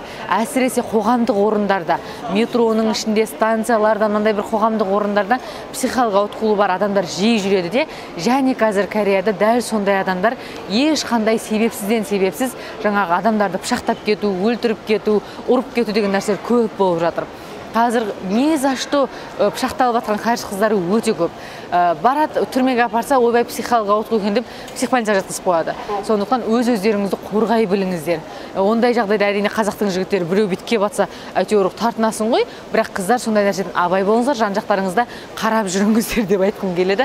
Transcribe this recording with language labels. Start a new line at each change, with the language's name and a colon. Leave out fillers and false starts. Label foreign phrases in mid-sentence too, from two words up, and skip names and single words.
Kazakh: Әсіресе қоғамдық орындарда, метроның ішінде, станцияларда, мынандай бір қоғамдық орындарда психикалық ауытқуы бар адамдар жиі жүреді де, және қазір Кореяда дәл сондай адамдар ешқандай себепсіз жаңағы адамдарды пышақтап кету, өлтіріп кету, ұрып кету деген нәрселер көп болып жатыр. қазір
Russian: не за что
Kazakh: пышақталып жатқан қаржы қыздары өте көп. Барады түрмеге апарса, ойбай психологқа ауытқу екен деп психбольницаға жатқызып қояды. Сондықтан өз-өздеріңізді қорғай біліңіздер. Ондай жағдайда әрине қазақтың жігіттері біреу битке батса, әйтеуір тартынасың ғой, бірақ қыздар сондай нәрседен абай болыңыздар, жан-жақтарыңызда қарап жүріңіздер деп айтқым келеді.